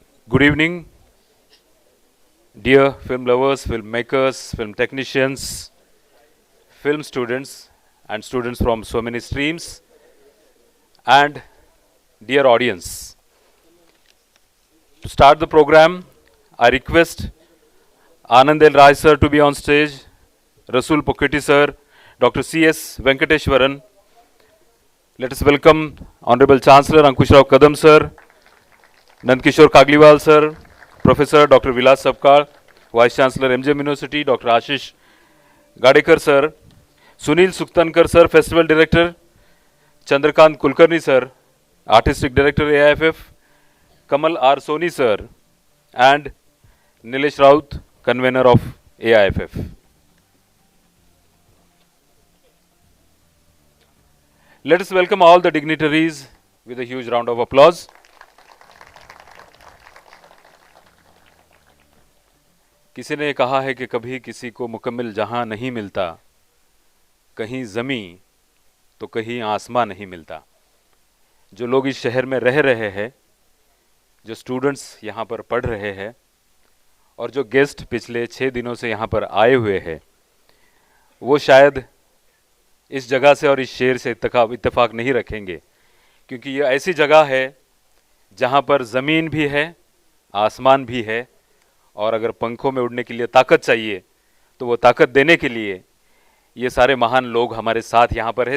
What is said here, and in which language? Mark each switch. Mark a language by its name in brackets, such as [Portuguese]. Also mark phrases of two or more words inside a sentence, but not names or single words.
[English] Good evening, dear film lovers, filmmakers, film technicians, film students, and students from so many streams, and dear audience. To start the program, I request Aanand L sir to be on stage, Resul Pookutty sir, Dr. C.S. Venkateshwaran. Let us welcome Honorable Chancellor Ankushrao Kadam sir, Nandkishor Kagliwal sir, Professor Dr. Vilas Sapkal, Vice-Chancellor MGM University, Dr. Ashish Gadekar sir, Sunil Sukthankar sir, Festival Director, Chandrakant Kulkarni sir, Artistic Director AIFF, Kamal R. Soni sir, and Nilesh Raut, Convener of AIFF. Let us welcome all the dignitaries with a huge round of applause. [Hindi] किसी ने कहा है कि कभी किसी को मुकम्मल जहां नहीं मिलता, कहीं ज़मीं तो कहीं आसमां नहीं मिलता। जो लोग इस शहर में रह रहे हैं, जो स्टूडेंट्स यहाँ पर पढ़ रहे हैं और जो गेस्ट पिछले 6 दिनों से यहाँ पर आए हुए हैं, वो शायद इस जगह से और इस शहर से इत्तेफाक नहीं रखेंगे, क्योंकि ये ऐसी जगह है जहाँ पर ज़मीन भी है, आसमान भी है, और अगर पंखों में उड़ने के लिए ताकत चाहिए तो वो ताकत देने के लिए ये सारे महान लोग हमारे साथ यहाँ पर है।